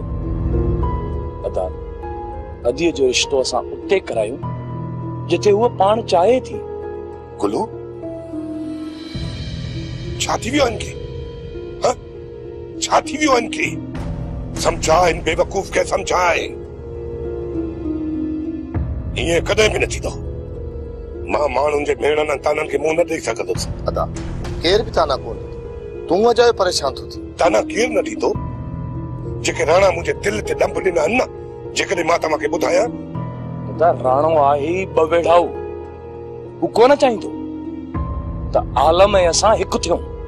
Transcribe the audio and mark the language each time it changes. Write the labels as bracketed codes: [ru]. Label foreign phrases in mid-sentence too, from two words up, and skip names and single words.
[sd] अदा अदीअ जो रिश्तो असां उते करायूं जिथे उहा पाण चाहे थी। गुलू छा थी वियो इनखे? छा थी वियो इनखे? समझा इन बेवकूफ़ खे समझाए। ये कदे भी न थींदो। मां माण्हुनि जे भेणनि ताननि खे मुंहुं न ॾेई सघंदुसि। अदा केर बि ताना कोन, तूं अजायो परेशान थो थी। ताना केर न ॾींदो? जेके राणा मुंहिंजे दिलि ते ॾंभ ॾिना आहिनि न, जेकॾहिं मां तव्हांखे ॿुधायां। अदा राणो आहे ई बवेड़ाऊ, हू कोन चाहींदो त आलम ऐं असां हिकु थियूं।